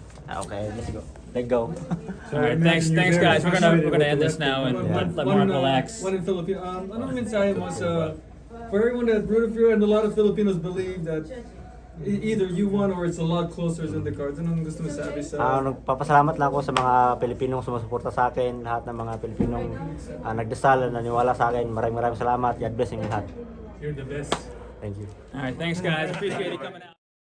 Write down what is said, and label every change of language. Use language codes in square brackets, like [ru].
[en] Okay, let's go. Let go. All right, thanks guys. We're gonna end this now and let Mark relax. One in Filipino. [tl] Ano mensahe mo sa [en] for everyone that rooted for you and a lot of Filipinos believe that either you won or it's a lot closer than the cards. [tl] Anong gusto mo sabi sa? Nagpapasalamat lang ako sa mga Pilipinong sumusuporta sa akin, lahat ng mga Pilipinong nagdasal, naniwala sa akin. Maraming salamat. God bless yung lahat. [en] You're the best. Thank you. All right, thanks guys. Appreciate you coming out.